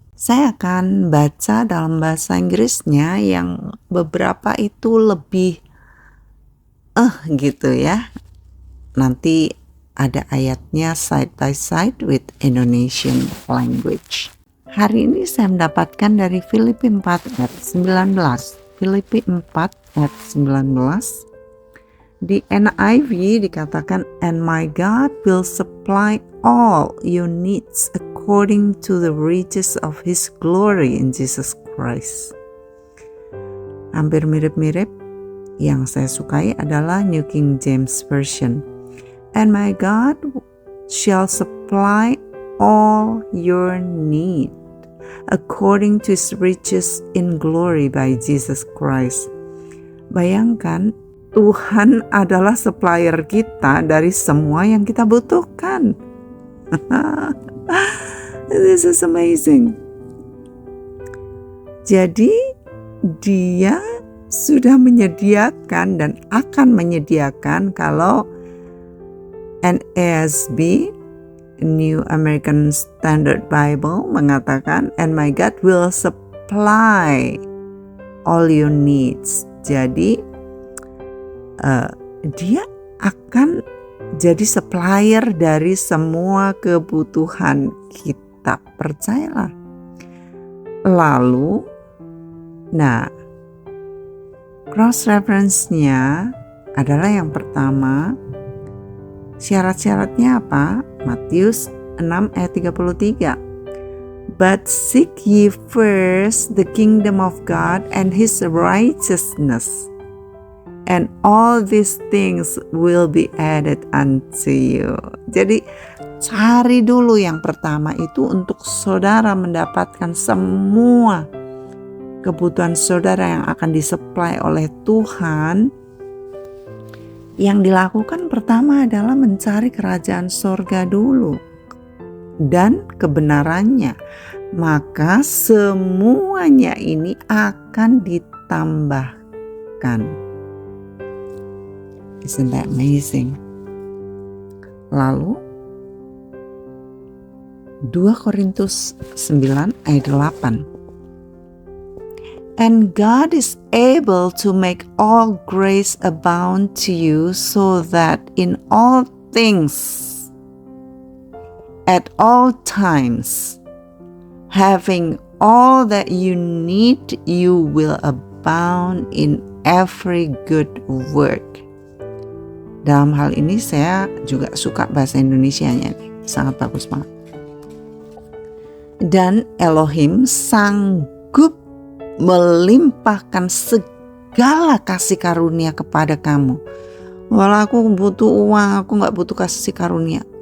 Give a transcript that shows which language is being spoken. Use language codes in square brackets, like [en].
[id] Saya akan baca dalam bahasa Inggrisnya yang beberapa itu lebih gitu ya. Nanti ada ayatnya [en] side by side with Indonesian language. [id] Hari ini saya mendapatkan dari Filipi 4 ayat 19. Filipi 4 ayat 19. Di NIV dikatakan, [en] "And my God will supply all your needs according to the riches of His glory in Jesus Christ." [id] Hampir mirip-mirip. Yang saya sukai adalah New King James Version. [en] "And my God shall supply all your need according to His riches in glory by Jesus Christ." [id] Bayangkan, Tuhan adalah supplier kita dari semua yang kita butuhkan. [en] This is amazing. [id] Jadi Dia sudah menyediakan dan akan menyediakan. [en] Kalau NASB, New American Standard Bible, mengatakan, "And my God will supply all your needs." [id] Jadi Dia akan jadi supplier dari semua kebutuhan kita, percayalah. Lalu, cross reference-nya adalah yang pertama, syarat-syaratnya apa? Matius 6 ayat 33. [en] "But seek ye first the kingdom of God and His righteousness, and all these things will be added unto you." [id] Jadi cari dulu yang pertama itu untuk saudara mendapatkan semua kebutuhan saudara yang akan disuplai oleh Tuhan. Yang dilakukan pertama adalah mencari kerajaan sorga dulu dan kebenarannya. Maka semuanya ini akan ditambahkan. [en] Isn't that amazing? [id] Lalu 2 Korintus 9 ayat 8. [en] "And God is able to make all grace abound to you, so that in all things, at all times, having all that you need, you will abound in every good work." [id] Dalam hal ini saya juga suka bahasa Indonesianya nih, sangat bagus banget. "Dan Elohim sanggup melimpahkan segala kasih karunia kepada kamu." Walau aku butuh uang, aku gak butuh kasih karunia.